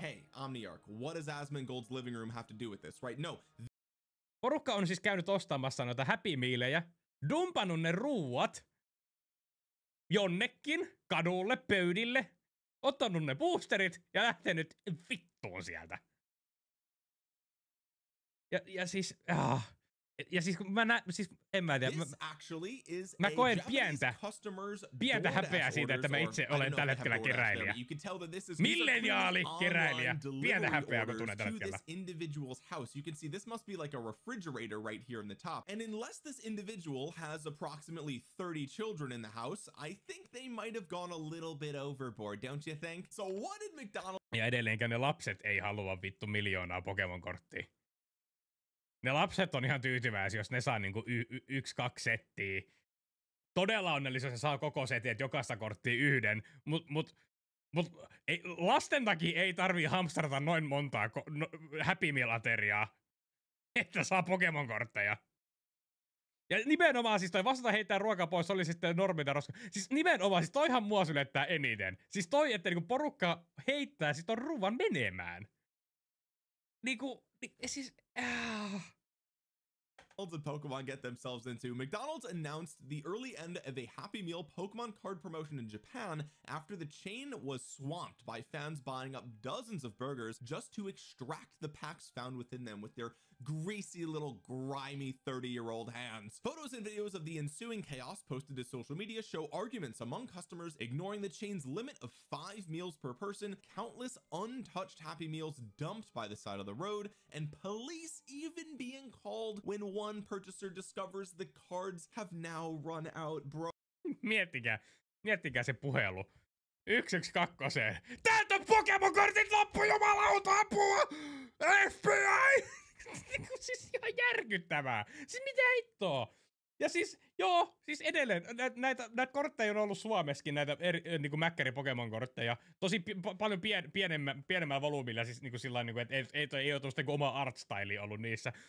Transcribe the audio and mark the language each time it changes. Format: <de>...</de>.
<en>Saying, hey, Omniarch, what does Asmongold's living room have to do with this, right? No.</en> <fi>Porukka on siis käynyt ostamassa noita Happy Mealejä, dumpannut ne ruuat jonnekin, kadulle, pöydille, ottanut ne boosterit ja lähtenyt vittuun sieltä. Ja siis, ja siis kun en mä tiedä, mä koen pientä häpeää siitä, että mä itse olen tällä hetkellä keräilijä. Milleniaali keräilijä. Pientä häpeää, kun tunnen tällä hetkellä.</fi> <en>You can see this must be like a refrigerator right here in the top. And unless this individual has approximately 30 children in the house, I think they might have gone a little bit overboard, don't you think? So what did McDonald's...</en> <fi>Ja edelleenkään ne lapset ei halua vittu miljoonaa Pokemon-korttia. Ne lapset on ihan tyytyväisiä, jos ne saa niinku 1-2 settiä. Todella onnellisia, se saa koko setin, että jokaista korttia yhden. Mut lasten takia ei tarvii hamstrata noin montaa Happy Meal-ateriaa, että saa Pokemon-kortteja. Ja nimenomaan siis toi vastata heittää ruokaa pois, oli sitten normita roska. Siis nimenomaan, siis toihan mua sylettää eniten. Siis toi, että niinku porukka heittää siis ton ruuan menemään. Niinku, siis...</fi> <en>and Pokemon get themselves into, McDonald's announced the early end of a Happy Meal Pokemon card promotion in Japan after the chain was swamped by fans buying up dozens of burgers just to extract the packs found within them with their greasy little grimy 30-year-old hands. Photos and videos of the ensuing chaos posted to social media show arguments among customers ignoring the chain's limit of 5 meals per person, countless untouched Happy Meals dumped by the side of the road, and police even being called when one purchaser discovers the cards have now run out, bro.</en> <fi>Miettikää se puhelu. 112. Täältä on Pokemon-kortit loppu, jumalauta, apua! FBI! Siis ihan järkyttävää. Siis mitä hittoa? Ja siis, joo, siis edelleen, näitä kortteja on ollut Suomessakin, näitä niinku Mäkkäri Pokemon-kortteja, tosi paljon pienemmällä volyymilla, siis niinku sillain, niinku, että ei ole tuosta oma artstyle ollut niissä.</fi>